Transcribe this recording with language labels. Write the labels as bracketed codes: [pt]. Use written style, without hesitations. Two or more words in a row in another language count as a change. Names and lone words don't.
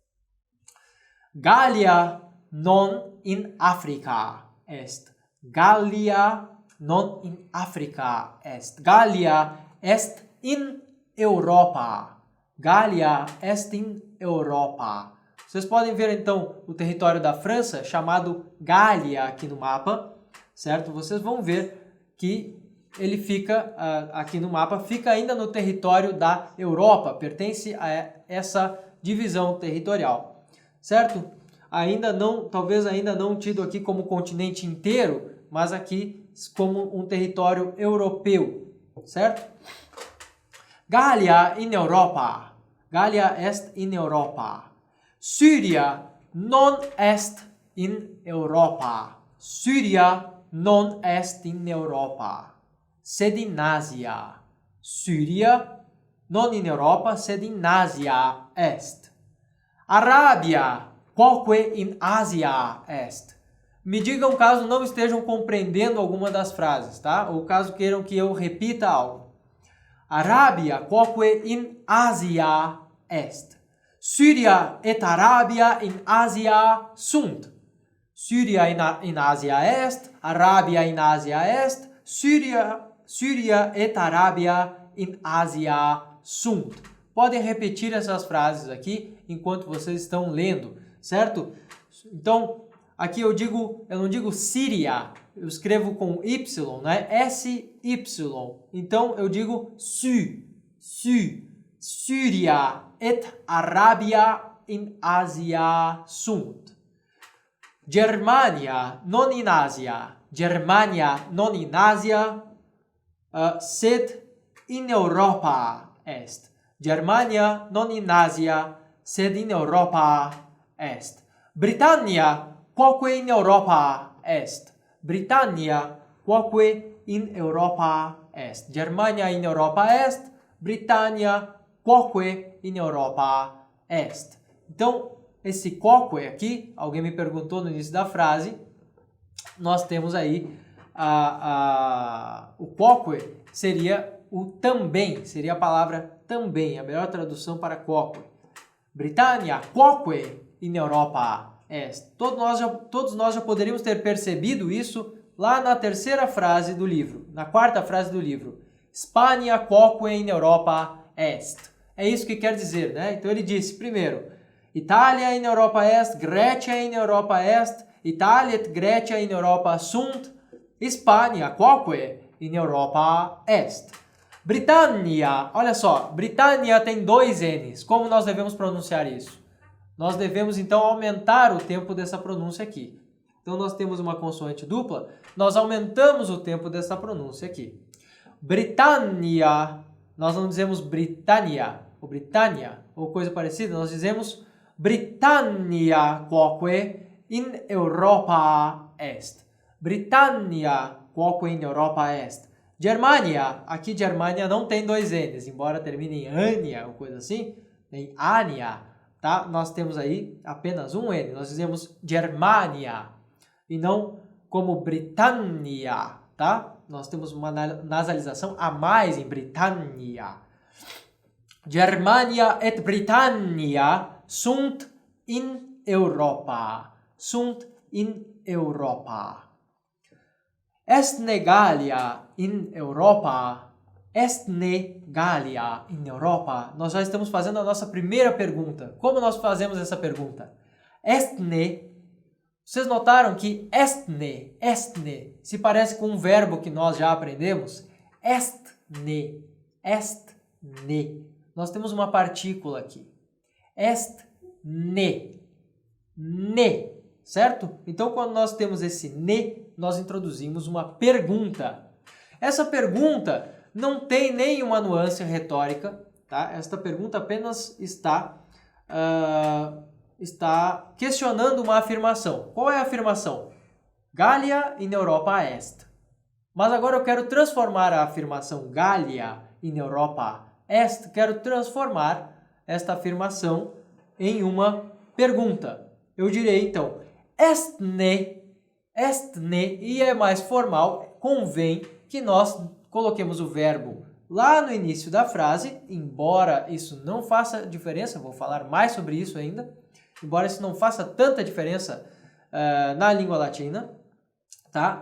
[la] Gallia non in Africa est. Gallia non in Africa est. Gallia est in Europa. Gallia est in Europa. [pt] Vocês podem ver então o território da França chamado Gália aqui no mapa, certo? Vocês vão ver que ele fica aqui no mapa, fica ainda no território da Europa, pertence a essa divisão territorial, certo? Talvez ainda não tido aqui como continente inteiro, mas aqui como um território europeu, certo? [la] Gallia in Europa. Gallia est in Europa. Syria non est in Europa. Syria non est in Europa, sed in Asia. Syria non in Europa, sed in Asia est. Arábia, quoque in Asia est. [pt] Me digam caso não estejam compreendendo alguma das frases, tá? Ou caso queiram que eu repita algo. [la] Arábia, quoque in Asia est. Syria et Arabia in Asia sunt. Syria in Asia est, Arábia in Asia est, Syria et Arabia in Asia sunt. [pt] Podem repetir essas frases aqui enquanto vocês estão lendo, certo? Então, aqui eu não digo Síria, eu escrevo com Y, né? [la] S-Y. [pt] Então, eu digo [la] Syria et Arabia in Asia sunt. Germania non in Asia. Germania non in Asia, sed in Europa est. Germania non in Asia, sed in Europa est. Britannia, quoque in Europa est. Britannia, quoque in Europa est. Germania in Europa est. Britannia, quoque in Europa est. [pt] Então, esse quoque aqui, alguém me perguntou no início da frase, nós temos aí o quoque seria o também, seria a palavra também, a melhor tradução para quoque. [la] Britannia, quoque in Europa est. [pt] Todos nós já poderíamos ter percebido isso lá na terceira frase do livro, na quarta frase do livro. [la] Spagna quoque in Europa est. [pt] É isso que quer dizer, né? Então ele disse, primeiro, [la] Itália in Europa est, Grecia in Europa est, Italia et Grecia in Europa sunt, Spagna quoque in Europa est. Britannia, [pt] olha só, Britannia tem dois N's. Como nós devemos pronunciar isso? Nós devemos então aumentar o tempo dessa pronúncia aqui. Então nós temos uma consoante dupla, nós aumentamos o tempo dessa pronúncia aqui. Britannia, nós não dizemos Britannia ou coisa parecida, nós dizemos [la] Britannia quoque in Europa est. Britannia quoque in Europa est. Germania, [pt] aqui Germania não tem dois N's, embora termine em Ania ou coisa assim, em Ania, tá? Nós temos aí apenas um N, nós dizemos Germania e não como Britannia, tá? Nós temos uma nasalização a mais em Britannia. [la] Germania et Britannia sunt in Europa. Sunt in Europa. Est Gallia in Europa? Est ne Gallia in Europa? [pt] Nós já estamos fazendo a nossa primeira pergunta. Como nós fazemos essa pergunta? [la] Est ne. [pt] Vocês notaram que [la] est ne [pt] se parece com um verbo que nós já aprendemos? [la] Est ne. [pt] Nós temos uma partícula aqui. [la] Est ne. Certo? [pt] Então, quando nós temos esse ne, nós introduzimos uma pergunta. Essa pergunta não tem nenhuma nuance retórica, tá? Esta pergunta apenas está questionando uma afirmação. Qual é a afirmação? [la] Gallia in Europa est. [pt] Mas agora eu quero transformar a afirmação [la] Gallia in Europa est, [pt] quero transformar esta afirmação em uma pergunta. Eu direi então, [la] est ne, [pt] e é mais formal, convém que nós coloquemos o verbo lá no início da frase, embora isso não faça diferença, vou falar mais sobre isso ainda, embora isso não faça tanta diferença na língua latina, tá?